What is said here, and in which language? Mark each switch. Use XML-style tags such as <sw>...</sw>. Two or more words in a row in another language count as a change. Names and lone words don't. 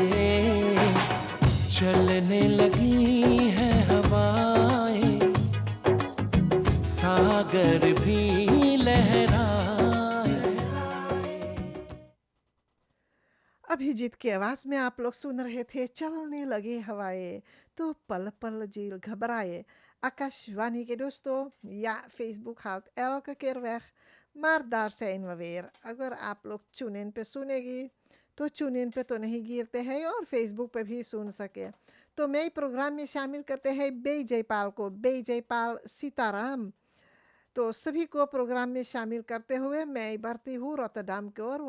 <hi>चलने लगी है हवाएं, सागर भी लहराए। अभिजीत की आवाज़ में आप लोग सुन रहे थे चलने लगे हवाएं, तो पल पल जील घबराए। आकाशवाणी के दोस्तों,</hi> <nl>ja, Facebook haalt elke keer weg, maar daar zijn we weer.</nl> <hi>अगर आप लोग TuneIn पे सुनेगी तो TuneIn पे तो नहीं गिरते हैं और Facebook पे भी सुन सके। तो मैं प्रोग्राम में शामिल करते हैं बे जयपाल को, बे जयपाल सीताराम। तो सभी को प्रोग्राम में शामिल करते हुए मैं बढ़ती हूँ रोटरडाम की ओर।</hi>